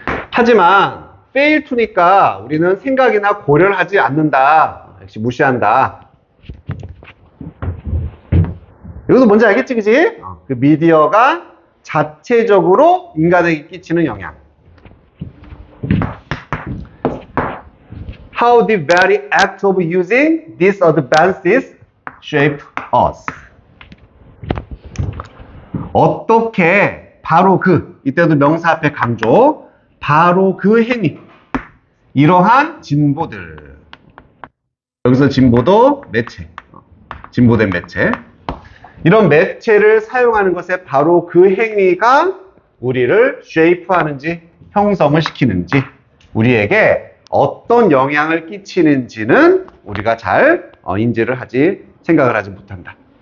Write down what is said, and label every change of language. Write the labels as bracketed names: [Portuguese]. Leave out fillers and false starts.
[Korean] 하지만 [English] fail to [Korean] 니까 우리는 생각이나 고려를 하지 않는다. 역시 무시한다. 이것도 뭔지 알겠지, 그지? 그 미디어가 자체적으로 인간에게 끼치는 영향. [English] How the very act of using these advances shape us. [Korean] 어떻게 바로 이때도 명사 앞에 강조, 바로 그 행위, 이러한 진보들. 여기서 진보도 매체, 진보된 매체. 이런 매체를 사용하는 것에 바로 그 행위가 우리를 shape하는지, 형성을 시키는지, 우리에게 어떤 영향을 끼치는지는 우리가 잘 인지를 하지, 생각을 하지 못한다.